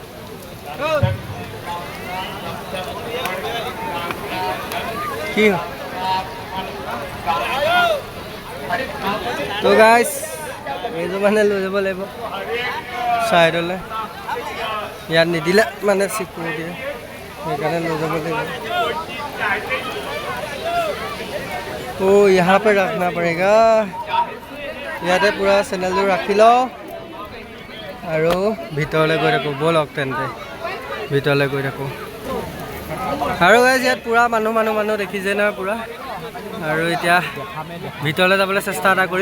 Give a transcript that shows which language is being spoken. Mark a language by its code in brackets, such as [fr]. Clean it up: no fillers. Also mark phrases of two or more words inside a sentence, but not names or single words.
[as] কি তো গাইজ, এইযোৰ মানে লৈ যাব লাগিব ছাইডলৈ, ইয়াত নিদিলে মানে চিকিউৰিটিয়ে, সেইকাৰণে লৈ যাব লাগিব। [hi] यहाँ पे रखना पड़ेगा। [as] ইয়াতে পূৰা চেনেলটো ৰাখি লওঁ আৰু ভিতৰলৈ গৈ থাকোঁ। ব'লক তেন্তে ভিতৰলৈ গৈ থাকোঁ। আৰু ইয়াত পূৰা মানুহ দেখিছে নহয় পূৰা। আৰু এতিয়া ভিতৰলৈ যাবলৈ চেষ্টা এটা কৰিম।